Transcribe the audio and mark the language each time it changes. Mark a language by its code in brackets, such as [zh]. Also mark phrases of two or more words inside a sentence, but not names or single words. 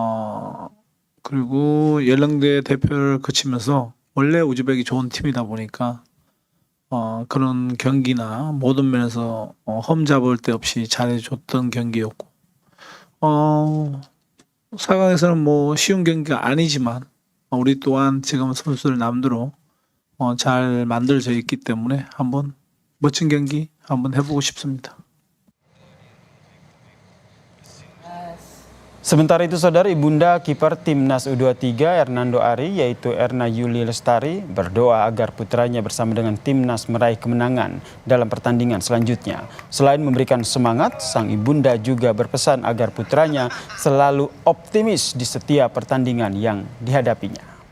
[ko] 그리고 연령대 대표를 거치면서 원래 우즈벡이 좋은 팀이다 보니까 그런 경기나 모든 면에서 험잡을 데 없이 잘해줬던 경기였고 4강에서는 뭐 쉬운 경기가 아니지만 우리 또한 지금 선수들 남대로 잘 만들어져 있기 때문에 한번 멋진 경기 한번 해보고 싶습니다. [id] Sementara itu, Saudara, ibunda kiper Timnas U23 Hernando Ari, yaitu Erna Yuli Lestari, berdoa agar putranya bersama dengan Timnas meraih kemenangan dalam pertandingan selanjutnya. Selain memberikan semangat, sang ibunda juga berpesan agar putranya selalu optimis di setiap pertandingan yang dihadapinya.